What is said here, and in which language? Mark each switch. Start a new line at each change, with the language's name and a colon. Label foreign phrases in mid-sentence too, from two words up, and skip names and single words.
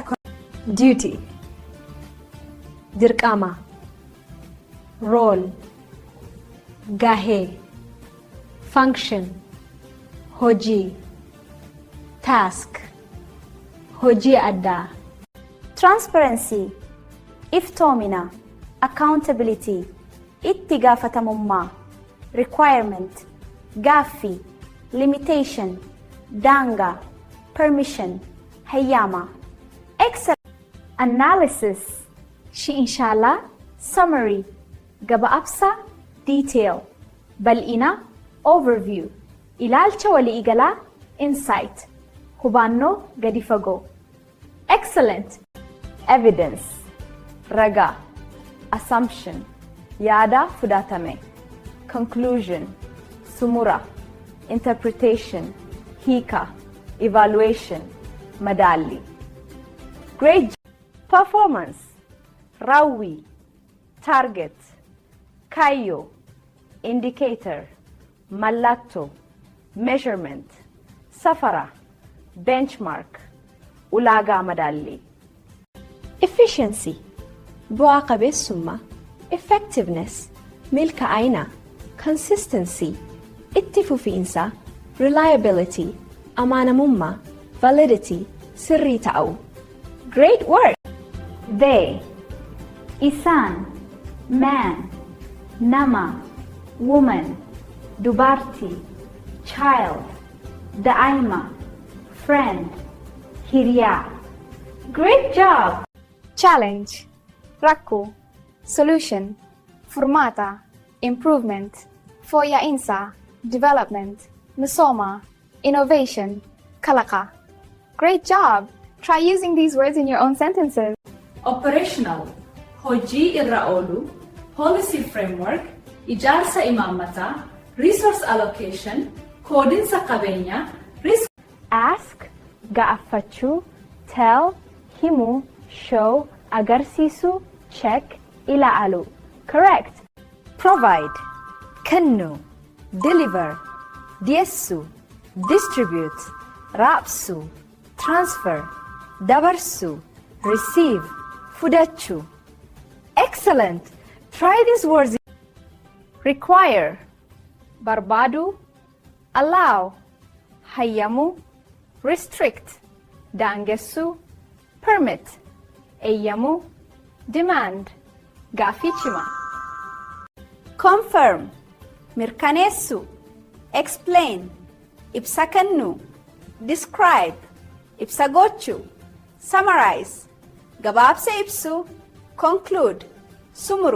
Oromo: Duty, dirqama, role, gahee, function, hojii, task, hojii addaa. Transparency, iftoomina, accountability, itti gaafatamummaa, requirement, gaaffii, limitation, daangaa, permission, hayyaama.
English: Excellent. Analysis, Inshallah, summary,
Oromo: gabaabsa, detail, bal'ina, overview, ilaalcha waliigalaa, insight, hubannoo gadi fagoo.
English: Excellent. Evidence,
Oromo: ragaa, assumption, yaada fudhatame, conclusion, sumura, interpretation, hiika, evaluation, madaalli.
English: Great performance,
Oromo: raawwii, target, kaayyoo, indicator, mallattoo, measurement, safara, benchmark, ulaagaa madaalli. Efficiency, bu'aa qabeessummaa, effectiveness, milkaa'ina, consistency, itti fufiinsa, reliability, amaanamummaa, validity, sirrii ta'uu.
English: Great work. they,
Oromo: isaan, man, nama, woman, dubartii, child, daa'ima, friend, hiriyaa.
English: Great job. challenge,
Oromo: rakkoo, solution, furmaata, improvement, fooyya'insa, development, misooma, innovation, kalaqa.
English: Great job. Try using these words in your own sentences. Operational,
Oromo: hojii irra oolu,
English: policy framework,
Oromo: ijaarsa imaammataa,
English: resource allocation,
Oromo: koodinsa qabeenyaa,
English: risk. Ask,
Oromo: gaafachuu, tell, himuu, show, agarsiisuu, check, ilaalu.
English: Correct. Provide,
Oromo: kennu, deliver, dhiyeessu, distribute, raabsu, transfer, dabarsu,
English: receive, fudachuu. Excellent. Try these words. require,
Oromo: barbaadu, allow, hayyamu, restrict, daangessu, permit, eeyyamu, demand, gaafichima. confirm, mirkaneessu, explain, ibsa kennu, describe, ibsa gochu, summarize, gabaabsa ibsu, conclude, sumuru.